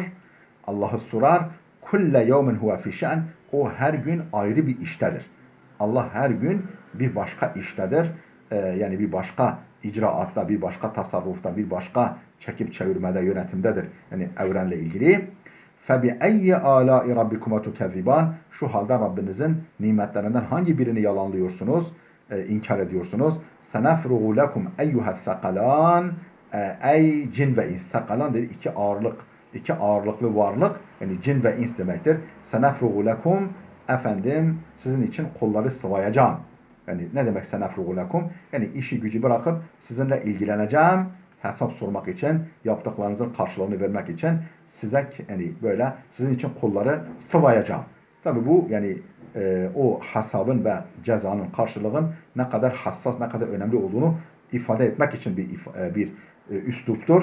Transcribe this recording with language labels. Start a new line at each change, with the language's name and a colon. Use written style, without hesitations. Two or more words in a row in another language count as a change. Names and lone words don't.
Turkish: Allah'ı sorar.
Arabic: كل يوم هو في شأن,
Turkish: o her gün ayrı bir iştedir. Allah her gün bir başka iştedir. Yani bir başka icraatta, bir başka tasarrufta, bir başka çekip çevirmede, yönetimdedir. Yani evrenle ilgili.
Arabic: فَبِأَيِّ آلَاءِ رَبِّكُمَا تُكَذِّبَانِ.
Turkish: Şu halde Rabbinizin nimetlerinden hangi birini yalanlıyorsunuz, inkar ediyorsunuz?
Arabic: سَنَفْرُغُ لَكُمْ اَيُّهَا الثَّقَلَانِ.
Turkish: Ey cin ve ins. Thakalan dedi iki ağırlık, iki ağırlıklı varlık. Yani cin ve ins demektir.
Arabic: سَنَفْرُغُ لَكُمْ,
Turkish: sizin için kolları sıvayacağım. Yani ne demek
Arabic: سنفرغ لكم?
Turkish: Yani işi gücü bırakıp sizinle ilgileneceğim. Hesap sormak için, yaptıklarınızın karşılığını vermek için size yani böyle sizin için kolları sıvayacağım. Tabi bu yani o hesabın ve cezanın, karşılığın ne kadar hassas, ne kadar önemli olduğunu ifade etmek için bir üsluptur.